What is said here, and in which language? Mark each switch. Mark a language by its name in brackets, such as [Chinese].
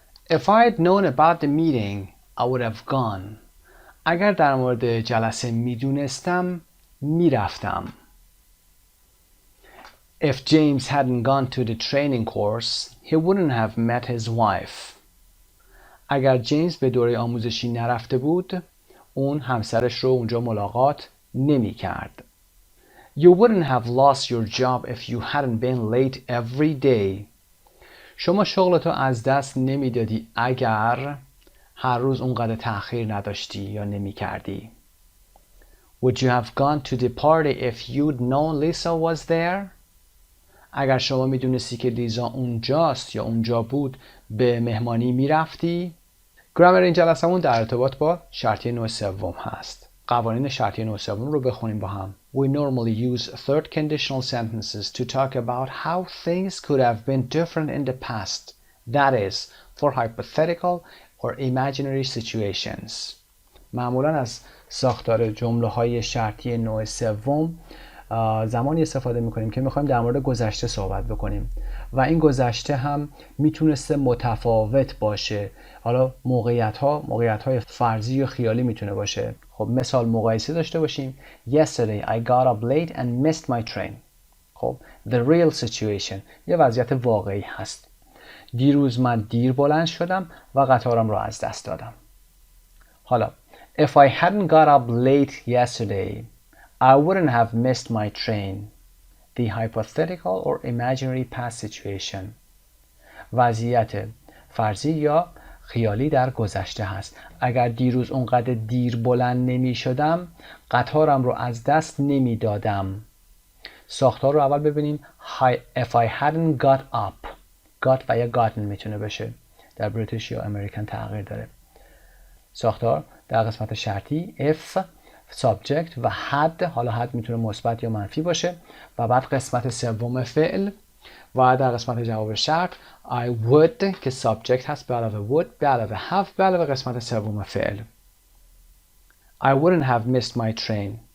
[English] If I had known about the meeting, I would have gone. [Persian] اگر در مورد جلسه میدونستم میرفتم. [English] If James hadn't gone to the training course, he wouldn't have met his wife. [Persian] اگر جیمز به دوره آموزشی نرفته بود، اون همسرش رو اونجا ملاقات نمی کرد. [English] You wouldn't have lost your job if you hadn't been late every day. [Persian] شما شغلتو از دست نمیدادی اگر هر روز اونقدر تأخیر نداشتی یا نمی کردی. [English] Would you have gone to the party if you'd known Lisa was there? [Persian] اگر شما میدونستی که لیزا اونجاست یا اونجا بود به مهمانی میرفتی؟ گرامر این جلسمون در ارتباط با شرطیه نوع سوم هست. قوانین شرطیه نوع سوم رو بخونیم با هم. [English] We normally use third conditional sentences to talk about how things could have been different in the past. That is, for hypothetical or imaginary situations. [Persian] معمولا از ساختار جمله های شرطی نوع سوم زمانی استفاده میکنیم که میخوایم در مورد گذشته صحبت بکنیم و این گذشته هم میتونسته متفاوت باشه. حالا موقعیت های فرضی یا خیالی میتونه باشه. خب مثال مقایسه داشته باشیم. [English] Yesterday I got up late and missed my train. [Persian] خب [English] the real situation [Persian] یه وضعیت واقعی هست. دیروز من دیر بلند شدم و قطارم رو از دست دادم. [English] حالا if I hadn't got up late yesterday I wouldn't have missed my train. The hypothetical or imaginary past situation. [Persian] وضعیت فرضی یا خیالی در گذشته هست. اگر دیروز اونقدر دیر بلند نمی شدم قطارم رو از دست نمی دادم. ساختار رو اول ببینیم. [English] If I hadn't got up. [Persian] got و یا gotten میتونه بشه. در بریتیش یا امریکن تغییر داره. ساختار در قسمت شرطی if subject و had، حالا had میتونه مثبت یا منفی باشه و بعد قسمت سوم فعل و در قسمت جواب شرط I would که subject هست به علاوه would به علاوه have به علاوه قسمت سوم فعل. [English] I wouldn't have missed my train.